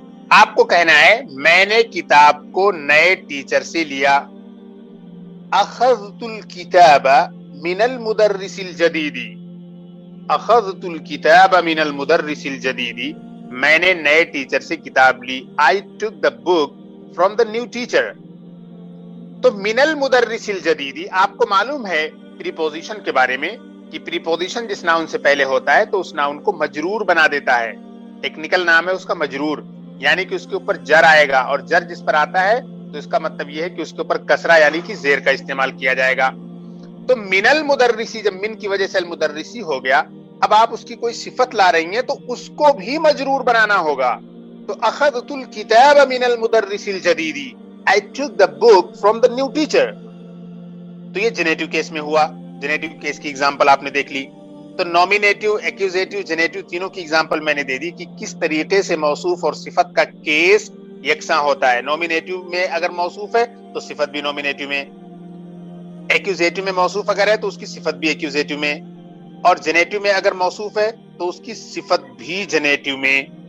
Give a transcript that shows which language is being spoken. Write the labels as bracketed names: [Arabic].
[Urdu] آپ کو کہنا ہے میں نے کتاب کو نئے ٹیچر سے لیا، [Arabic] اخذت الکتاب من المدرس الجدید، [Urdu] اخذت الکتاب من المدرس الجدید، میں نے نئے ٹیچر سے کتاب لی. [English] I took the book from the new teacher. [Urdu] تو [Arabic] من المدرس الجدید [Urdu] آپ کو معلوم ہے پریپوزیشن کے بارے میں کہ پریپوزیشن جس ناؤن سے پہلے ہوتا ہے تو اس ناؤن کو مجرور بنا دیتا ہے. ٹیکنیکل نام ہے اس کا مجرور، یعنی کہ اس کے اوپر جر آئے گا، اور جر جس پر آتا ہے تو اس کا مطلب یہ ہے کہ اس کے اوپر کسرہ یعنی کہ زیر کا استعمال کیا جائے گا. تو من المدرسی، جب من کی وجہ سے المدرسی ہو گیا، اب آپ اس کی کوئی صفت لا رہی ہیں تو اس کو بھی مجرور بنانا ہوگا. [English] تو [Arabic] اخذت الکتاب من المدرس الجدید، [English] I took the book from the new teacher. [Urdu] تو یہ جنیٹو کیس میں ہوا. جنیٹو کیس کی اگزامپل آپ نے دیکھ لی. تو نومینیٹو، ایکوزیٹو، جنیٹو تینوں کی اگزامپل میں نے دے دی کہ کس طریقے سے موصوف اور صفت کا کیس یکساں ہوتا ہے. نومینیٹو میں اگر موصوف ہے تو صفت بھی نومینیٹو میں، ایکوزیٹو میں موصوف اگر ہے تو اس کی صفت بھی ایکوزیٹو میں، اور جنیٹو میں اگر موصوف ہے تو اس کی صفت بھی جنیٹو میں.